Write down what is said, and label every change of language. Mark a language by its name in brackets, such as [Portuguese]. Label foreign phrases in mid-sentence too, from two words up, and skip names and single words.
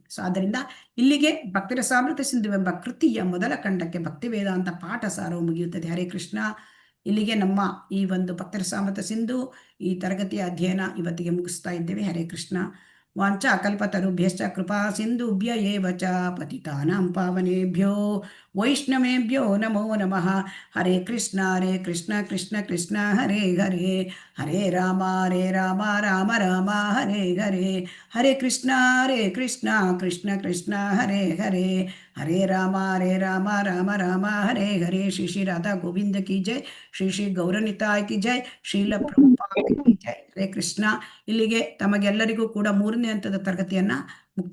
[Kannada] ಸೊ ಆದ್ದರಿಂದ ಇಲ್ಲಿಗೆ ಭಕ್ತಿ ರಸಾಮೃತ ಸಿಂಧುವೆಂಬ ಕೃತಿಯ ಮೊದಲ ಖಂಡಕ್ಕೆ ಭಕ್ತಿ ವೇದಾಂತ ಪಾಠಸಾರವು ಮುಗಿಯುತ್ತದೆ. ಹರೇ ಕೃಷ್ಣ. ಇಲ್ಲಿಗೆ ನಮ್ಮ ಈ ಒಂದು ಭಕ್ತಿ ರಸಾಮೃತ ಸಿಂಧು ಈ ತರಗತಿಯ ಅಧ್ಯಯನ ಇವತ್ತಿಗೆ ಮುಗಿಸ್ತಾ ಇದ್ದೇವೆ. [Sanskrit] ಹರೇ ಕೃಷ್ಣ. ವಾಂಚಾ ಕಲ್ಪತರುಭ್ಯಶ್ಚ ಕೃಪಾ ಸಿಂಧುಭ್ಯ ಏವ ಚ ಪತಿತಾನಾಂ ಪಾವನೇಭ್ಯೋ ವೈಷ್ಣವೇಭ್ಯೋ ನಮೋ ನಮಃ. ಹರೇ ಕೃಷ್ಣ ಕೃಷ್ಣ ಕೃಷ್ಣ ಹರೇ ಹರೇ, ಹರೇ ರಾಮ ರಾಮ ರಾಮ ಹರೇ ಹರೇ. ಹರೇ ಕೃಷ್ಣ ಕೃಷ್ಣ ಕೃಷ್ಣ ಹರೇ ಹರೇ, ಹರೇ ರಾಮ ರಾಮ ರಾಮ ಹರೇ ಹರೇ. [Hindi] श्री राधा गोविंद की जय, श्री गौरनिताई की जय, श्रील प्रभुपाद की जय. [Kannada] ಹರೇ ಕೃಷ್ಣ. ಇಲ್ಲಿಗೆ ತಮಗೆಲ್ಲರಿಗೂ ಕೂಡ 3ನೇ ಹಂತದ ತರಗತಿಯನ್ನ